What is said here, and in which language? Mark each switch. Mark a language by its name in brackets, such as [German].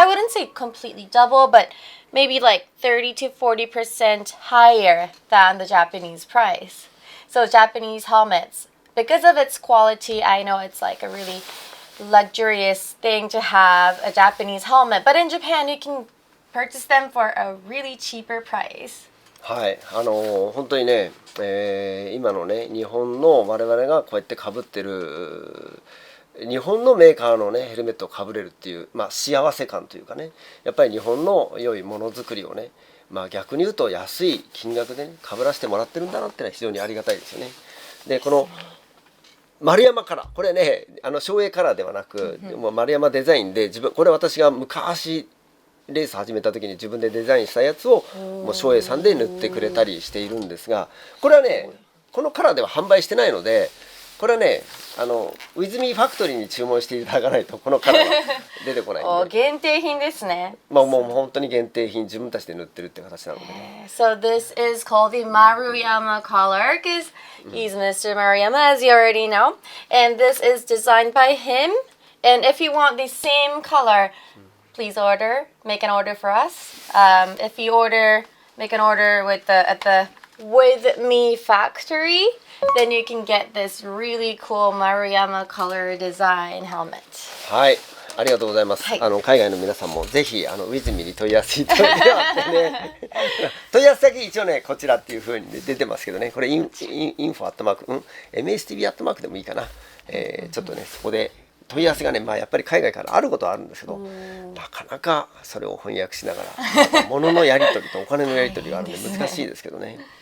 [English] I wouldn't say completely double, but maybe like 30 to 40% higher than the Japanese price. So Japanese helmets, because of its quality, I know it's like a really luxurious thing to have a Japanese helmet, but in Japan you can purchase them for a really cheaper price. [Japanese] はい、本当にね、今のね日本の我々がこうやって被ってる日本のメーカーのねヘルメットをかぶれるっていう、幸せ感というかね、やっぱり日本の良いものづくりをね、逆に言うと安い金額でねかぶらせてもらってるんだなってのは非常にありがたいですよね。でこの丸山カラー、これね松栄カラーではなく、もう丸山デザインでこれ私が昔レース始めた時に自分でデザインしたやつをもう松栄さんで塗ってくれたりしているんですが、これはねこのカラーでは販売してないので、これはねウィズミーファクトリーに注文していただかないとこのカラーは出てこないんで限定品ですね。もう本当に限定品、自分たちで塗ってるって形なので、ね。 [English] So this is called the Maruyama collar because he's Mr. Maruyama, as you already know, and this is designed by him. And if you want the same color, please make an order for us. If you make an order at the With Me factory, then you can get this really cool Maruyama color design helmet. [Japanese] はい、ありがとうございます。はい、海外の皆さんもぜひWith Meに問い合わせいただいてね問い合わせ先一応ねこちらっていう風に、ね、出てますけどね、これインフォアットマークMSTV アットマークでもいいかな、ちょっとねそこで問い合わせがね、やっぱり海外からあることはあるんですけど、なかなかそれを翻訳しながら物のやり取りとお金のやり取りがあるんで難しいですけどね。